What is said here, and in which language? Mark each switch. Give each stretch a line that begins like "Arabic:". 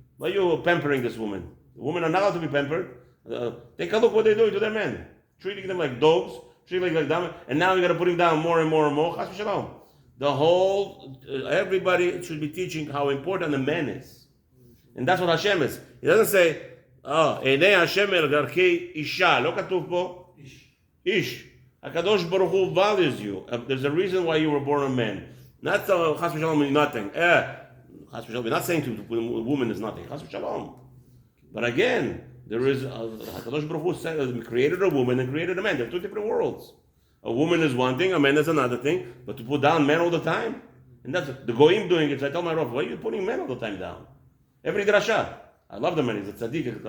English: Why are you pampering this woman? Women are not allowed to be pampered. Take a look what they're doing to their men. Treating them like dogs, treating them like dumb, and now you're going to put them down more and more and more. Chas v'shalom. The whole, everybody should be teaching how important the man is. And that's what Hashem is. He doesn't say,
Hebrew: עיני השם אל דרכי אישה. לא כתוב פה איש. הקדוש ברוך הוא
English: values you. There's a reason why you were born a man. Not חס ושלום means nothing. חס ושלום, we're not saying to a woman is nothing. חס ושלום. But again, there is, הקדוש ברוך הוא created a woman and created a man. They're two different worlds. A woman is one thing, a man is another thing. But to put down men all the time, and that's the goyim doing it. So I tell my Rav, why are you putting men all the time down? Every drasha. I love the man. He's a tzaddik.